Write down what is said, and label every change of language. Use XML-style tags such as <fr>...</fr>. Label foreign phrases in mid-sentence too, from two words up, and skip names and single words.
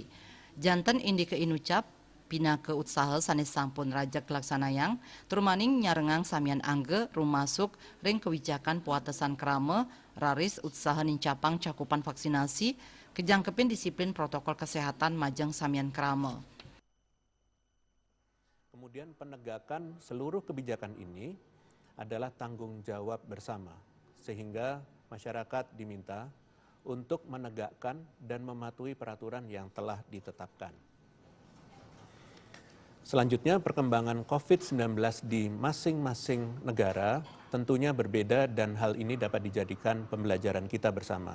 <ban>Janten indi ke inucap pina ke utsaha sanes sampun rajak laksanayang turmaning nyarengang samian angge rumasuk ring kebijakan puatesan krama raris utsaha nincapang</ban> <id>cakupan vaksinasi</id> <ban>kejangkepin</ban> <id>disiplin protokol kesehatan</id> <ban>majeng samian krama.</ban> <id>Kemudian penegakan seluruh kebijakan ini adalah tanggung jawab bersama, sehingga masyarakat diminta untuk menegakkan dan mematuhi peraturan yang telah ditetapkan. Selanjutnya, perkembangan COVID-19 di masing-masing negara tentunya berbeda dan hal ini dapat dijadikan pembelajaran kita bersama.</id>